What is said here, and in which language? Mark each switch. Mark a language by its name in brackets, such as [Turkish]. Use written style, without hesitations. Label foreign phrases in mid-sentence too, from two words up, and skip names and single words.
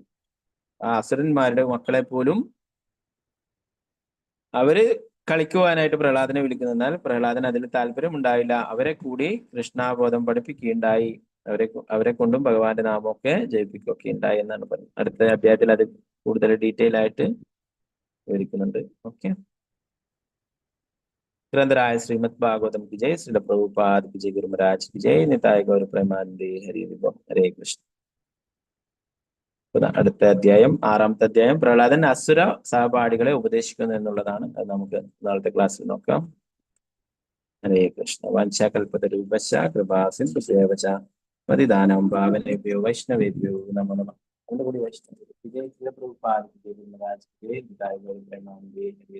[Malayalam] ആ അസുരന്മാരുടെ മക്കളെ പോലും അവര് കളിക്കുവാനായിട്ട് പ്രഹ്ലാദനെ വിളിക്കുന്നതിനാൽ പ്രഹ്ലാദന് അതിൽ താല്പര്യം ഉണ്ടായില്ല. അവരെ കൂടി കൃഷ്ണാബോധം പഠിപ്പിക്കുകയുണ്ടായി. അവരെ കൊണ്ടും ഭഗവാന്റെ നാമമൊക്കെ ജയിപ്പിക്കുകയൊക്കെ ഉണ്ടായി എന്നാണ് പറയുന്നത്. അടുത്ത അധ്യായത്തിൽ അത് കൂടുതൽ ഡീറ്റെയിൽ ആയിട്ട് വിവരിക്കുന്നുണ്ട്. ഓക്കെ. [Hindi] ग्रंथराय श्रीमद् भागवतम की जय, श्रील प्रभुपाद की जय, गुरु महाराज की जय, निताय गौर प्रेमानंदे, हरि हरे कृष्ण. [Malayalam] അടുത്ത അധ്യായം 6ാമത്തെ അധ്യായം പ്രഹ്ലാദൻ അസുര സഹപാഠികളെ ഉപദേശിക്കുന്നു എന്നുള്ളതാണ്. അത് നമുക്ക് നാളത്തെ ക്ലാസ്സിൽ നോക്കാം. ഹരേ കൃഷ്ണ. [Sanskrit] വാഞ്ചാകൽപതരൂപശ്ച കൃപാ സിന്ധുഭ്യവച പതിദാനം പാവനേഭ്യോ വൈഷ്ണവേഭ്യോ നമോ നമഃ. [Malayalam] കൂടി വൈഷ്ണവ ജയ, ശ്രീല പ്രഭുപാദ [Hindi] की जय, गुरु महाराज की जय, निताय गौर प्रेमानंदे, हरि